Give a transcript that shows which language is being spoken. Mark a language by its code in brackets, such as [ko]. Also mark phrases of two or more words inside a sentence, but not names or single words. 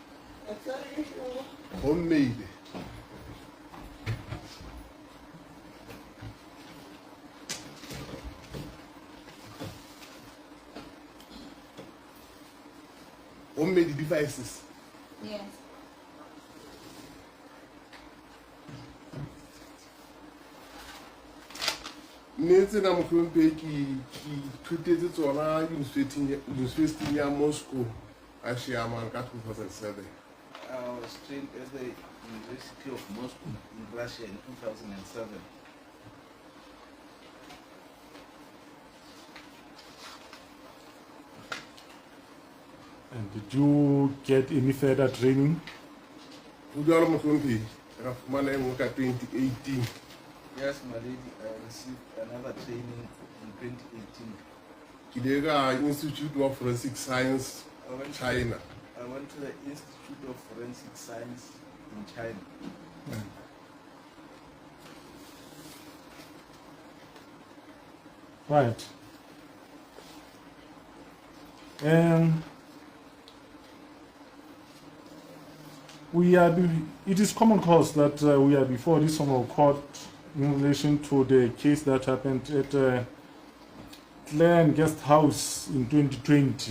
[en] Homemade. Homemade devices. Yes. [st] Netse na mohlompe ke thutetse tsona University ya Moscow a Sherman ka 2007. [en] I was trained at the University of Moscow in Russia in 2007. And did you get any further training? [st] Ho jwalo mohlompe ra fumana engwe ka 2018. [en] Yes, my lady, I received another training in 2018. [st] Ke ile ka Institute of Forensic Science, China. [en] I went to the Institute of Forensic Science in China. Right. It is common cause that we are before this Honorable Court in relation to the case that happened at Glen Guest House in 2020.